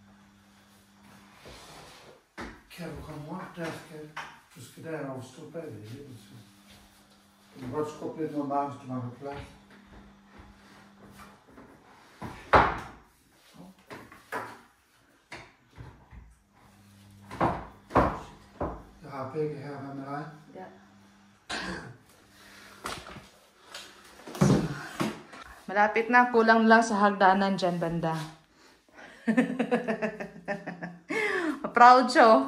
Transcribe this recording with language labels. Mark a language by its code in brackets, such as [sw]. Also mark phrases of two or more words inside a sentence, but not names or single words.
[da] Kan du komme rundt der, skal du skal derover stå bagved lidt. Du kan godt skubbe lidt mod mig, hvis du mangler plads. Jeg har begge her. Hvad med dig? Ja. [tl] Malapit na. Kulang lang sa hagdanan dyan, banda. Proud siya, oh.